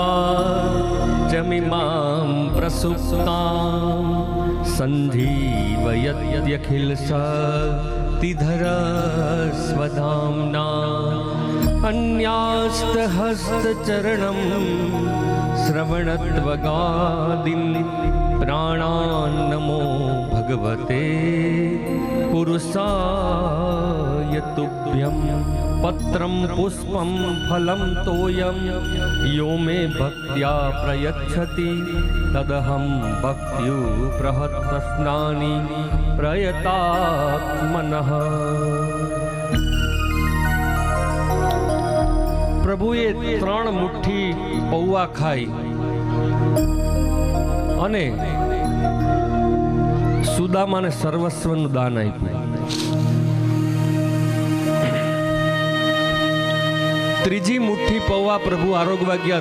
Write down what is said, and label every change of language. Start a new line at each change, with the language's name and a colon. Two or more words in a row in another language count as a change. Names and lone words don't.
Sanskrit: वाचमिमां प्रसुप्तां सञ्जीवयत्यखिलशक्तिधरस्वधाम्ना, अन्यास्तहस्तचरणं श्रवणत्वगादीन् प्राणान्नमो भगवते पुरुषाय तुभ्यं। पत्रं पुष्पं फलं तोयं यो मे भक्त्या प्रयच्छति, तदहं भक्त्युप्रहतस्नानि प्रयतात्मनः।
Gujarati: પ્રભુએ 3 મુઠ્ઠી પૌવા ખાઈ અને સુદામાને સર્વસ્વનું દાન આપ્યું. ત્રીજી મુઠ્ઠી પૌવા પ્રભુ આરોગવા ગયા.